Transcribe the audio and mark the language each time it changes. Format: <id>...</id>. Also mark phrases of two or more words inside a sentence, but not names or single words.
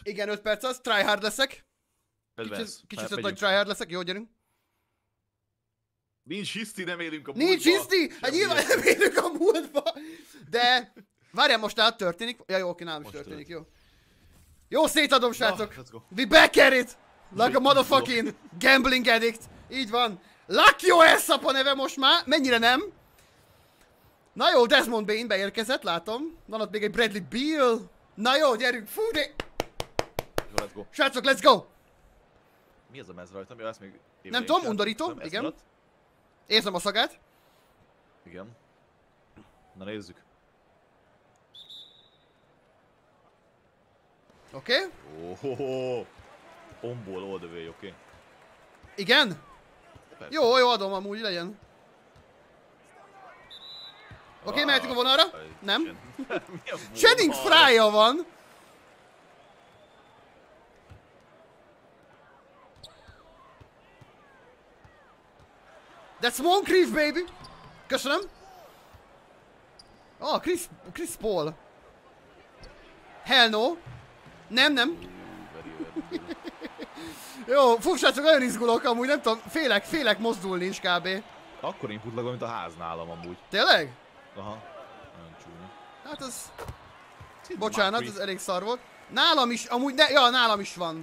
<hu>Igen, 5 perc az, tryhard leszek. Kicsit nagy tryhard leszek, jó, gyerünk. Nincs hiszti, nem élünk a múltba. Nincs hiszti? Hát nyilván nem élünk a múltba. De, várjál, most történik? Ja, jó, oké, nálam is történik, jó. Jó, szétadom, srácok.</hu> <en>We back at it. Like a motherfucking gambling addict.</en> <hu>Így van. Lucky OS a neve most már. Mennyire nem? Na jó, Desmond Bain beérkezett, látom. Van ott még egy Bradley Beal. Na jó, gyerünk, fú, de... Jó,</hu> <en>let's go.</en> <hu>Srácok,</hu> <en>let's go!</en> <hu>Mi az a mez rajtam? Ja, ezt még... Nem tudom, undorító, igen. Érzem a szagát. Igen. Na nézzük. Oké.</hu> <en>Omból all the way,</en> <hu>oké. Igen? Persze. Jó, adom amúgy, legyen. Oké, mehetünk a vonalra? Nem? Channing Frye-ja van!</hu> <en>That's Moncrief, baby!</en> <hu>Köszönöm! Chris Paul.</hu> <en>Hell no!</en> <hu>Nem. Jó, srácok, nagyon izgulok amúgy, nem tudom, félek mozdulni is kb. Akkor inputlagom, mint a ház nálam amúgy. Tényleg? Aha. Nagyon csúnya. Hát az... Bocsánat, ez elég szar volt. Nálam is, amúgy, nálam is van.</hu>